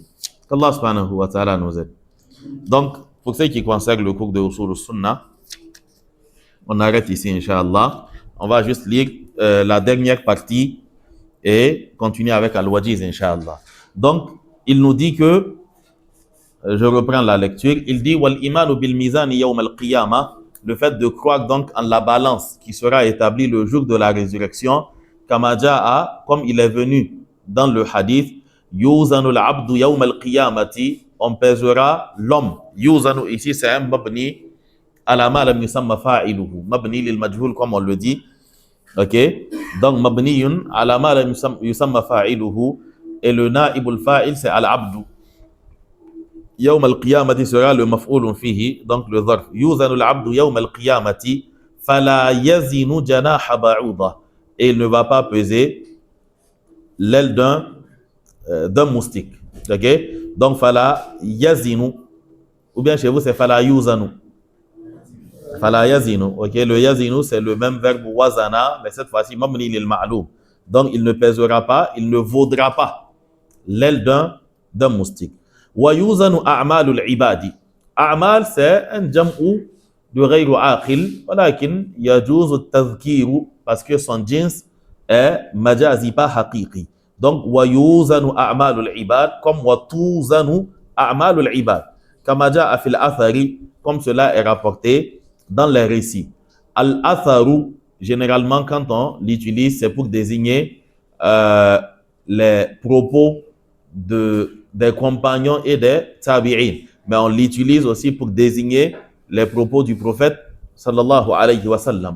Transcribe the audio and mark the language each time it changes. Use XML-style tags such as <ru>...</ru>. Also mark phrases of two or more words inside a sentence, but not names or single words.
<fr>Qu'Allah</fr> <ar>سبحانه وتعالى</ar> <fr>nous aide. Donc, pour ce qui concerne le cours de Usul al-Sunnah, on arrête ici, Inch'Allah. On va juste lire la dernière partie et continuer avec Al-Wajiz, Inch'Allah. Donc, il nous dit que, je reprends la lecture, il dit «</fr> <ar>والإيمان بالميزان يوم القيامة</ar> <fr>» le fait de croire donc en la balance qui sera établie le jour de la résurrection,</fr> <ar>كما جاء,</ar> <fr>comme il est venu dans le hadith,</fr> <ar>يوزن العبد يوم القيامة</ar> <fr>on pèsera l'homme.</fr> <ar>Yuzanu</ar> <fr>ici, c'est un</fr> <ar>مبني على ما لم يسم فاعله. مبني للمجهول,</ar> <fr>comme on le dit. Ok? Donc,</fr> <ar>مبني على ما لم يسم فاعله.</ar> <fr>Et le</fr> <ar>نائب الفاعل, c'est العبد يوم القيامة</ar> <fr>sera le</fr> <ar>مفعول فيه.</ar> <fr>Donc, le dharf.</fr> <ar>يوزن العبد يوم القيامة فلا يزن جناح بعوضة.</ar> <fr>Et il ne va pas peser l'aile d'un moustique. Ok? Donc,</fr> <ar>فلا يزن.</ar> <fr>Ou bien chez vous, c'est</fr> <ar>فلا يوزن. فلا يزن. Ok?</ar> <fr>Le yazinu, c'est le même verbe wazana, mais cette fois-ci,</fr> <ar>مبني للمعلوم.</ar> <fr>Donc, il ne pèsera pas, il ne vaudra pas l'aile d'un moustique.</fr> <ar>ويوزن أعمال العباد أعمال,</ar> <fr>c'est un</fr> <ar>jam'u de غير عاقل ولكن يجوز تذكيره,</ar> <fr>parce que son jins est majazi, pas haqiqi. Donc,</fr> <ar>ويوزن أعمال العباد, comme وتوزن أعمال العباد. كما جاء في الأثر,</ar> <fr>comme cela est rapporté dans les récits. Al-atharu, généralement, quand on l'utilise, c'est pour désigner les propos des compagnons et des tabi'in. Mais on l'utilise aussi pour désigner les propos du prophète</fr> <ar>صلى الله عليه وسلم.</ar>